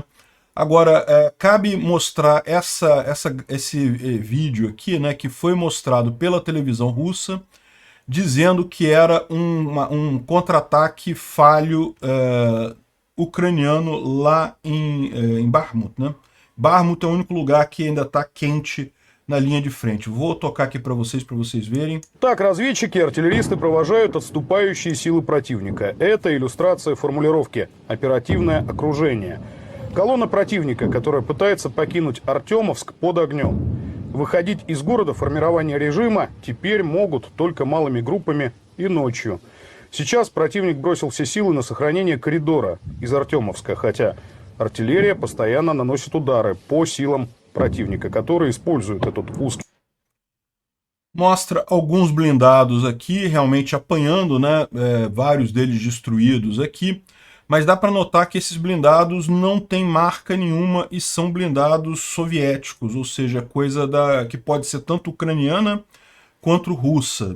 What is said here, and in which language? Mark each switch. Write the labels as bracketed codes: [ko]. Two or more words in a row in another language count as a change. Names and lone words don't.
[pt] Agora, cabe mostrar esse vídeo aqui, né, que foi mostrado pela televisão russa, dizendo que era um contra-ataque falho ucraniano lá em Bakhmut, né? Bakhmut é o único lugar que ainda está quente [ru] на линии [pt] de frente. Vou tocar aqui para vocês verem. [ru] Так, разведчики, артиллеристы провожают отступающие силы противника. Это иллюстрация формулировки «оперативное окружение». Колонна противника, которая пытается покинуть Артемовск, под огнем. Выходить из города формирования режима теперь могут только малыми группами и ночью. Сейчас противник бросил все силы на сохранение коридора из Артемовска, хотя артиллерия постоянно наносит удары по силам противника, который использует этот узкий. [pt] Mostra alguns blindados aqui, realmente apanhando, né? Vários deles destruídos aqui. mas dá para notar que esses blindados não têm marca nenhuma e são blindados soviéticos, ou seja, coisa que pode ser tanto ucraniana quanto russa.